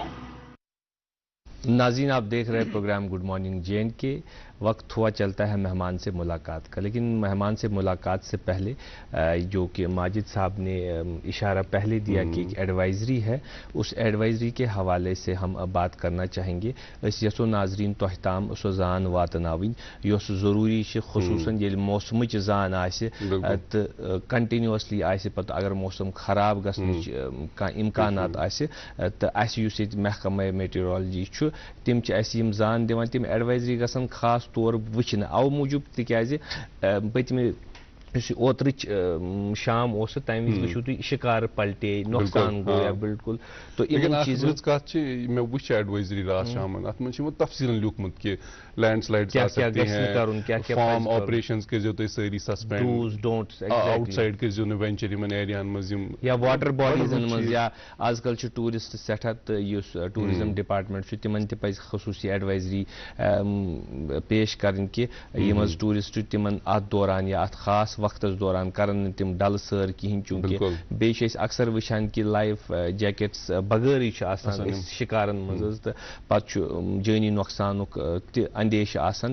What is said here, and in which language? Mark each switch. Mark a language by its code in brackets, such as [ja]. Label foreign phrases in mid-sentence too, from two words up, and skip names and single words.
[ur] ناظرین آپ دیکھ رہے پروگرام گڈ مارننگ جے این کے. وقت ہوا چلتا ہے مہمان سے ملاقات کا, لیکن مہمان سے ملاقات سے پہلے جو کہ ماجد صاحب نے اشارہ پہلے دیا کہ ایک ایڈوائزری ہے, اس ایڈوائزری کے حوالے سے ہم اب بات کرنا چاہیں گے. [ks] اس یسو ناظرین تحتام سو زان واتناوین یوس ضروری خصوصاً یل موسمچ زان آسے تو کنٹینیوسلی آسے پتہ اگر موسم خراب گژھنٕچ کانٛہہ امکانات آسے تو اسہِ یُس ییٚتہِ محکمہ میٹیورالجی چھُ تِم چھِ اسہِ یِم زان دِوان, تِم ایڈوائزری گژھن خاص طور وٕچھنہٕ اَوٕ موٗجوٗب تِکیازِ پٔتمہِ یُس یہِ اوترٕچ شام اوس تَمہِ وِزِ وٕچھِو تُہۍ شِکار پلٹے, نۄقصان گوٚو یا بالکل. تو یِمن چیٖزن کتھ چھِ مےٚ وٕچھ ایڈوائزری رات شامن, اتھ منٛز چھُ یِمو تفصیٖلن لیوٗکھمُت کہِ [en] landslide farm operations [ks] کٔرزیو تُہۍ سٲری سسپینڈ, آؤٹ سائڈ کٔرزیو نہٕ وینچر یِمن ایریاہن منٛز یِم یا واٹر باڈیٖزن منٛز, یا آز کل چھُ ٹوٗرِسٹ سٮ۪ٹھاہ تہٕ یُس [en] tourism department [ks] چھُ تِمن تہِ پزِ خصوٗصی ایڈوائزری پیش کرٕنۍ کہِ یِم حظ ٹوٗرِسٹ تِمن اتھ دوران یا اتھ خاص وقتس دوران کرن نہٕ تِم ڈلہٕ سٲر کِہینۍ, چوٗنکہِ بیٚیہِ چھِ أسۍ اکثر وٕچھان کہِ [en] life jackets [ks] بغٲرٕے چھِ آسان أسۍ شِکارن منٛز حظ, تہٕ پتہٕ چھُ جٲنی نۄقصانُک تہِ اندیشہٕ آسان.